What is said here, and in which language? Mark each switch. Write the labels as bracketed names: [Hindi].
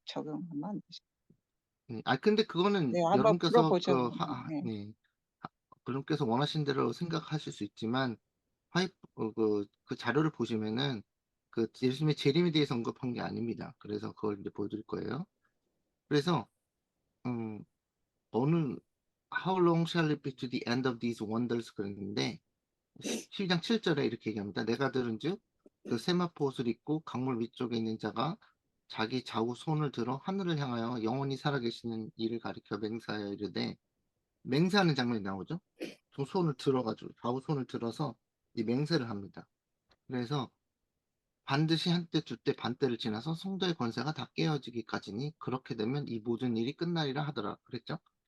[Korean] 적용하면 안 되죠. 근데 그거는 네, 한번 여러분께서 풀어보죠. 네. 여러분께서 원하신 대로 생각하실 수 있지만 그 자료를 보시면은 그 예수님의 재림에 대해서 언급한 게 아닙니다. 그래서 그걸 이제 보여드릴 거예요. 그래서 음, 어느 [English] How long shall it be to the end of these wonders [Korean] 그랬는데 12장 7절에 이렇게 얘기합니다. 내가 들은즉 그 세마포 옷을 입고 강물 위쪽에 있는 자가 자기 좌우 손을 들어 하늘을 향하여 영원히 살아계시는 이를 가리켜 맹세하여 이르되, 맹세하는 장면이 나오죠. 두 손을 들어가지고 좌우 손을 들어서 이 맹세를 합니다. 그래서 반드시 한때 두때 반때를 지나서 성도의 권세가 다 깨어지기까지니 그렇게 되면 이 모든 일이 끝나리라 하더라 그랬죠.